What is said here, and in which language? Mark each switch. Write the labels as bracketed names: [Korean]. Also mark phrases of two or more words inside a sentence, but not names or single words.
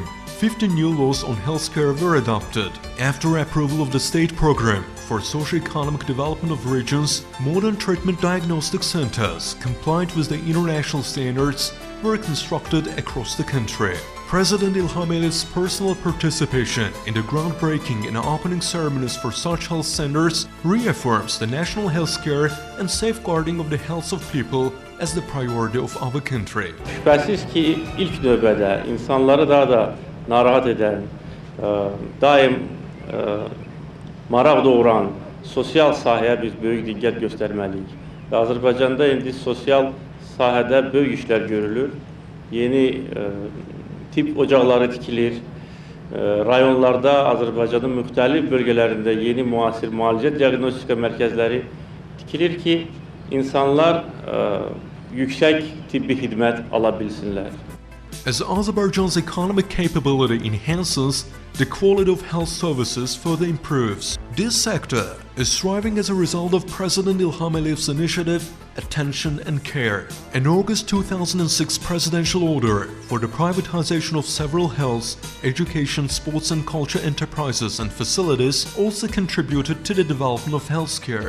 [English] 50 new laws on healthcare were adopted. After approval of the state program for socio-economic development of regions, modern treatment diagnostic centers compliant with the international standards were constructed across the country. President Ilham Aliyev's personal participation in the groundbreaking and opening ceremonies for such health centers reaffirms the national healthcare and safeguarding of the health of people as the priority of our country. [Azerbaijani] Şübhəsiz ki, ilk növbədə insanları daha da narahat edən, daim maraq doğuran sosial sahəyə biz böyük diqqət göstərməliyik. Və Azərbaycanda indi sosial sahədə böyük işlər görülür. Yeni tip ocaqları tikilir. Rayonlarda Azərbaycanın müxtəlif bölgələrində yeni müasir müalicə diaqnostika mərkəzləri tikilir ki, insanlar yüksək tibbi xidmət ala bilsinlər. [English] As Azerbaijan's economic capability enhances, the quality of health services further improves. This sector is thriving as a result of President Ilham Aliyev's initiative, attention and care. An August 2006 presidential order for the privatization of several health, education, sports and culture enterprises and facilities also contributed to the development of healthcare.